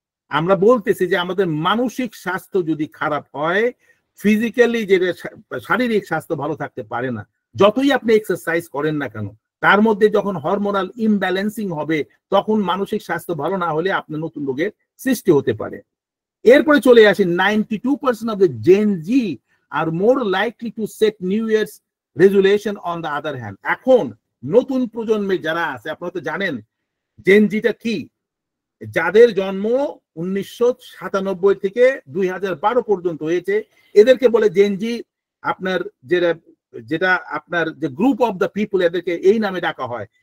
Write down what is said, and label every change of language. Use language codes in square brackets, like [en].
[bn] আমরা বলতেছি যে আমাদের মানসিক স্বাস্থ্য যদি খারাপ হয়, ফিজিক্যালি যেটা শারীরিক স্বাস্থ্য ভালো থাকতে পারে না। যতই আপনি এক্সারসাইজ করেন না কেন, তার মধ্যে যখন হরমোনাল ইমব্যালেন্সিং হবে তখন মানসিক স্বাস্থ্য ভালো না হলে আপনার নতুন রোগের সৃষ্টি হতে পারে। এরপরে চলে আসি [en] 92% of the Gen Z are more likely to set New Year's resolution on the other hand। [bn] এখন নতুন প্রজন্মের যারা আছে, আপনারা তো জানেন জেন জিটা কি, যাদের জন্ম 1997 থেকে 2012 পর্যন্ত হয়েছে, এদেরকে বলে জেন জি। আপনার যেটা আপনার যে গ্রুপ অফ দ্য পিপল, এদেরকে এই নামে ডাকা হয়।